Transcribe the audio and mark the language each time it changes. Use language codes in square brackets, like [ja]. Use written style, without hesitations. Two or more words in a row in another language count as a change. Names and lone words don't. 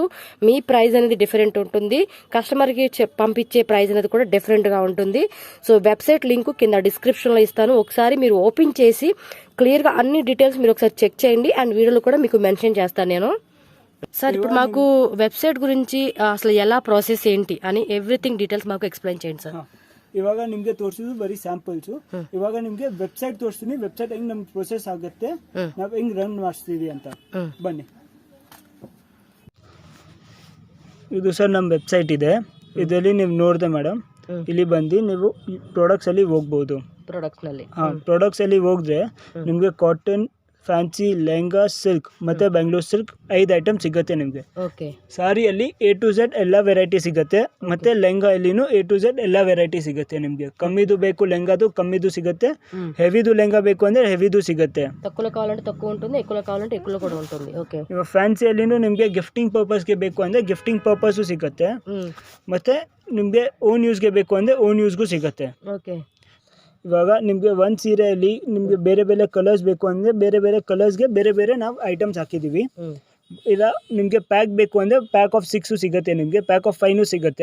[te] మీ ప్రైస్ అనేది డిఫరెంట్ ఉంటుంది, కస్టమర్కి పంపించే ప్రైస్ అనేది కూడా డిఫరెంట్గా ఉంటుంది. సో [en] website link [te] కింద డిస్క్రిప్షన్లో ఇస్తాను, ఒకసారి మీరు ఓపెన్ చేసి క్లియర్గా అన్ని డీటెయిల్స్ మీరు ఒకసారి చెక్ చేయండి. అండ్ వీడియోలో కూడా మీకు మెన్షన్ చేస్తాను నేను. సార్ ఇప్పుడు మాకు వెబ్సైట్ గురించి అసలు ఎలా ప్రాసెస్ ఏంటి అని [en] everything details [te] మాకు ಎಕ್ಸ್ಪ್ಲೈನ್ చేయండి ಸರ್. [kn] ಇವಾಗ ನಿಮ್ಗೆ ತೋರಿಸಿದ್ದು ಬರೀ ಸ್ಯಾಂಪಲ್ಸ್. ಇವಾಗ ನಿಮ್ಗೆ ವೆಬ್ಸೈಟ್ ತೋರಿಸ್ತೀನಿ, ವೆಬ್ಸೈಟ್ ಹೆಂಗ್ ನಮ್ ಪ್ರೊಸೆಸ್ ಆಗುತ್ತೆ, ನಾವ್ ಹೆಂಗ್ ರನ್ ಮಾಡಿಸ್ತೀವಿ ಅಂತ. ಬನ್ನಿ, ಇದು ಸರ್ ನಮ್ ವೆಬ್ಸೈಟ್ ಇದೆ. ಇದರಲ್ಲಿ ನೀವು ನೋಡಿದೆ ಮೇಡಮ್, ಇಲ್ಲಿ ಬಂದು ನೀವು ಪ್ರಾಡಕ್ಟ್ಸ್ ಅಲ್ಲಿ ಹೋಗ್ಬಹುದು. ಪ್ರಾಡಕ್ಟ್ಸ್ ಅಲ್ಲಿ ಹೋದ್ರೆ ನಿಮ್ಗೆ ಕಾಟನ್, ಫ್ಯಾನ್ಸಿ, ಲೆಹಂಗಾ, ಸಿಲ್ಕ್ ಮತ್ತೆ ಬೆಂಗಳೂರು ಸಿಲ್ಕ್ 5 ಐಟಮ್ ಸಿಗುತ್ತೆ ನಿಮಗೆ. ಸಾರಿಯಲ್ಲಿ [en] A to Z [kn] ಎಲ್ಲ ವೆರೈಟಿ ಸಿಗುತ್ತೆ, ಮತ್ತೆ ಲೆಹಂಗಾ ಅಲ್ಲಿನೂ [en] A to Z [kn] ಎಲ್ಲ ವೆರೈಟಿ ಸಿಗುತ್ತೆ ನಿಮಗೆ. ಕಮ್ಮಿದು ಬೇಕು ಲೆಹಂಗಾದು ಕಮ್ಮಿದು ಸಿಗುತ್ತೆ, ಹೆವಿದು ಲೆಹಂಗಾ ಬೇಕು ಅಂದ್ರೆ ಹೆವಿದು ಸಿಗುತ್ತೆ. [te] తక్కువలో కావాలంటే తక్కువ ఉంటుంది, ఎక్కువలో కావాలంటే ఎక్కువలో కూడా ఉంటుంది. ఓకే, [kn] ಇವಾಗ ಫ್ಯಾನ್ಸಿಯಲ್ಲಿನೂ ನಿಮಗೆ [en] gifting purposeಗೆ [kn] ಬೇಕು ಅಂದ್ರೆ [en] gifting purposeಸು [kn] ಸಿಗುತ್ತೆ, ಮತ್ತೆ ನಿಮಗೆ [en] own useಗೆ [kn] ಬೇಕು ಅಂದ್ರೆ [en] own useಗೂ [kn] ಸಿಗುತ್ತೆ. ಓಕೆ, ಇವಾಗ ನಿಮಗೆ ಒಂದು ಸೀರೆಯಲ್ಲಿ ನಿಮಗೆ ಬೇರೆ ಬೇರೆ ಕಲರ್ಸ್ ಬೇಕು ಅಂದರೆ ಬೇರೆ ಬೇರೆ ಕಲರ್ಸ್ಗೆ ಬೇರೆ ಬೇರೆ ನಾವು ಐಟಮ್ಸ್ ಹಾಕಿದ್ದೀವಿ. ಇಲ್ಲ ನಿಮಗೆ ಪ್ಯಾಕ್ ಬೇಕು ಅಂದರೆ [en] pack of 6 [kn] ಸಿಗುತ್ತೆ, ನಿಮಗೆ [en] pack of 5 [kn] ಸಿಗುತ್ತೆ.